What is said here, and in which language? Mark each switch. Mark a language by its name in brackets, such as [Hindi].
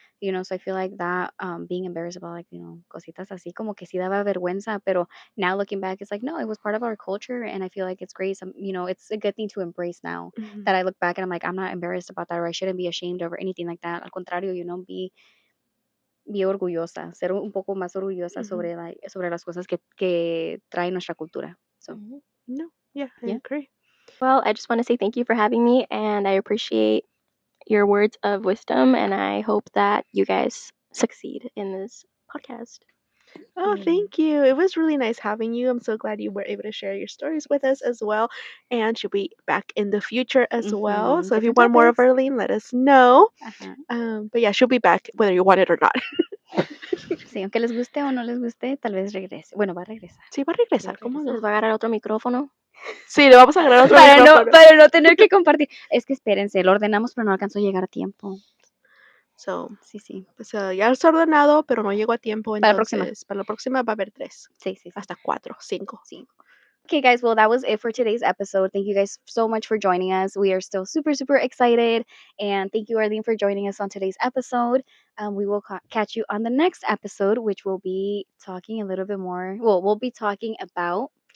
[English] So I feel like that being embarrassed about like, [Spanish] cositas así como que sí daba vergüenza, pero [English] now looking back, it's like, no, it was part of our culture. And I feel like it's great. It's a good thing to embrace now Hmm. that I look back and I'm like, I'm not embarrassed about that or I shouldn't be ashamed of or anything like that. [Spanish] Al contrario, be orgullosa, ser un poco más orgullosa Hmm. sobre las cosas que trae nuestra cultura. [English] So, Hmm. No, yeah, I yeah. agree. Well, I just want to say thank you for having me, and I appreciate your words of wisdom, and I hope that you guys succeed in this podcast. Oh, thank you. It was really nice having you. I'm so glad you were able to share your stories with us as well. And she'll be back in the future as well. So if you Different want more of topics. Arlene, let us know. Ajá. But yeah, she'll be back whether you want it or not. [Spanish] Sí, aunque les guste o no les guste, tal vez regrese. Bueno, va a regresar. Sí, va a Sí, va a regresar, ¿cómo regresar. no? ¿Les va a agarrar otro micrófono? Sí, le vamos a agarrar otro Para no, micrófono. para no tener que compartir. Es que espérense, lo ordenamos, pero no alcanzó a llegar a tiempo. [English] So, [Spanish] Sí, sí. pues ya está ordenado, pero no llegó a tiempo. Para la próxima. Entonces, para la próxima va a haber 3, Sí, sí, sí. hasta 4, 5. [English] Sí. Okay, guys. Well, that was it for today's episode. Thank you guys so much for joining us. We are still super, super excited. And thank you, Arlene, for joining us on today's episode. We will catch you on the next episode, which will be talking a little bit more. Well, we'll be talking about